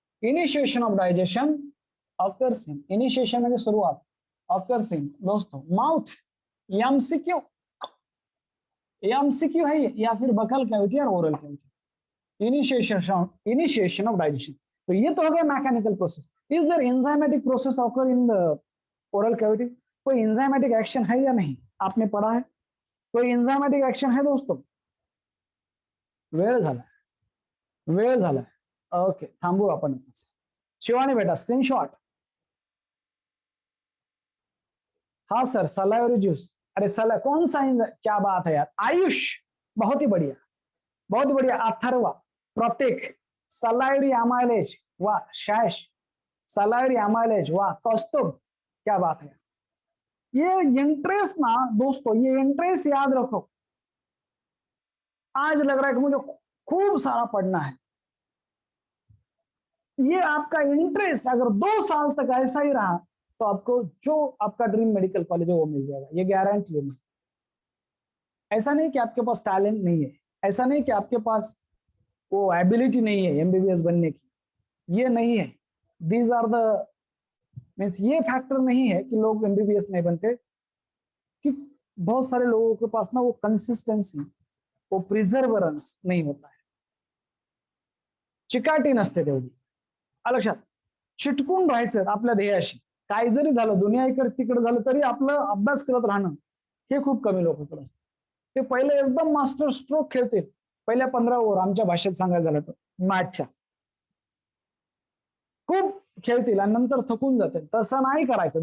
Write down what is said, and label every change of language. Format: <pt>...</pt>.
<hi>Initiation of digestion occurs in, initiation में शुरुआत occurs in दोस्तों माउथ, एमसीक्यू, एमसीक्यू है या फिर बकल कैविटी और oral cavity. Initiation of digestion, तो ये तो हो गया mechanical process.</hi> <en>Is there enzymatic process occur in the oral cavity?</en> <hi>कोई एंजाइमेटिक एक्शन है या नहीं? आपने पढ़ा है कोई एंजाइमेटिक एक्शन है दोस्तों?</hi> <mr>वेळ झाला, वेळ झाला, ओके थांबू आपण।</mr> <hi>शिवानी बेटा स्क्रीनशॉट। हाँ सर, सलाइवरी जूस, अरे सला कौन सा क्या बात है यार, आयुष, बहुत ही बढ़िया, बहुत ही बढ़िया। अथर्वा, प्रतीक, सलाइवरी अमाइलेज, वाह। शैश, सलाइवरी अमाइलेज, वाह। कौस्तुभ, क्या बात है। ये इंटरेस्ट ना दोस्तों, ये इंटरेस्ट याद रखो। आज लग रहा है कि मुझे खूब सारा पढ़ना है, ये आपका इंटरेस्ट अगर 2 साल तक ऐसा ही रहा तो आपको जो आपका ड्रीम मेडिकल कॉलेज है वो मिल जाएगा, ये गारंटी है। ऐसा नहीं कि आपके पास टैलेंट नहीं है, ऐसा नहीं कि आपके पास वो एबिलिटी नहीं है एमबीबीएस बनने की, ये नहीं है।</hi> <en>these are the means,</en> <hi>ये फैक्टर नहीं है कि लोग एमबीबीएस नहीं बनते, कि बहुत सारे लोगों के पास ना वो कंसिस्टेंसी,</hi> <mr>वो प्रिझर्वरन्स नाही होत आहे, चिकाटी नसते तेवढी. लक्षात, चिटकून राहायचं आपल्या ध्येयाशी. काय जरी झालं, दुनिया इकडे तिकडे झालं तरी आपलं अभ्यास करत राहणं हे खूप कमी लोकांकडे असतं. ते पहिले एकदम मास्टर स्ट्रोक खेळतील पहिल्या 15 ओव्हर, आमच्या भाषेत सांगायचं झालं तर मॅचच्या खूप खेळतील आणि नंतर थकून जातील. तसं नाही करायचं.</mr>